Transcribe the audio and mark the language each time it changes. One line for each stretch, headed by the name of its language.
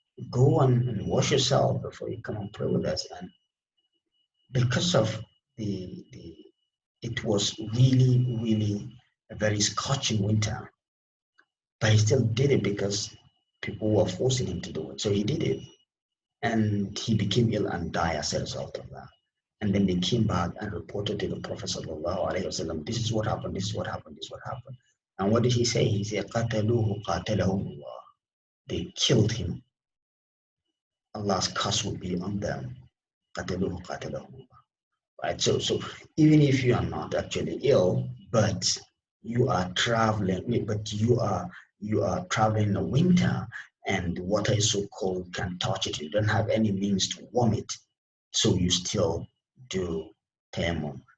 English: Go and wash yourself before you come and pray with us. And because of the it was really, really a very scorching winter, but he still did it because people were forcing him to do it. So he did it, and he became ill and died as a result of that. And then they came back and reported to the Prophet sallallahu alaihi wasallam, this is what happened, this is what happened, this is what happened. And what did he say? He said,
Arabic: قَتَلُوهُ قَاتَلَهُمُ اللَّهُ.
English: They killed him. Allah's curse will be on them.
Arabic: قَتَلُوهُ قَاتَلَهُمُ اللَّهُ. Right?
English: So even if you are not actually ill, but you are traveling, but you are traveling in the winter and the water is so cold, you can't touch it, you don't have any means to warm it, so you still do tayammum.